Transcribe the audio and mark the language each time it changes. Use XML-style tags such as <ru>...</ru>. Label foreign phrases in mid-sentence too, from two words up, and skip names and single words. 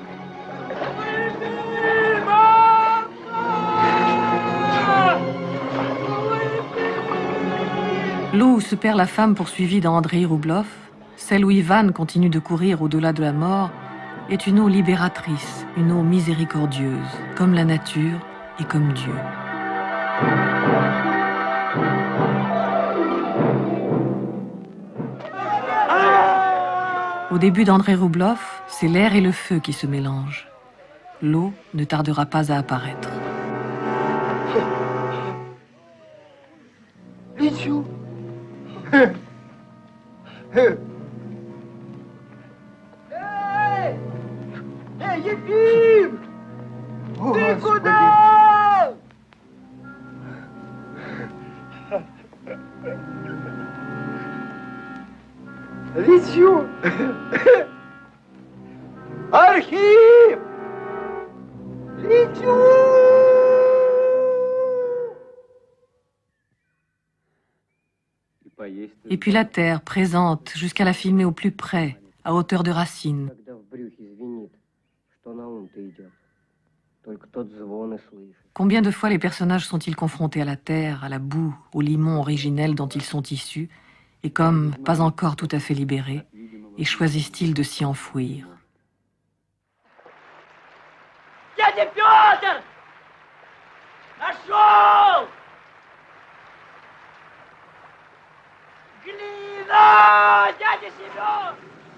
<fr>L'eau où se perd la femme poursuivie dans Andrei Rublev, celle où Ivan continue de courir au-delà de la mort, est une eau libératrice, une eau miséricordieuse, comme la nature et comme Dieu. Au début d'Andrei Rublev, c'est l'air et le feu qui se mélangent. L'eau ne tardera pas à apparaître.</fr> <ru>Лечу. Эй, Ефим! Ты куда? Лечу. Архип! Лечу!</ru> <fr>Et puis la terre, présente, jusqu'à la filmer au plus près, à hauteur de racine. Combien de fois les personnages sont-ils confrontés à la terre, à la boue, au limon originel dont ils sont issus, et comme pas encore tout à fait libérés, et choisissent-ils de s'y enfouir?</fr> <ru>Дядя Петр! Нашел! Глина! Дядя Семен!</ru>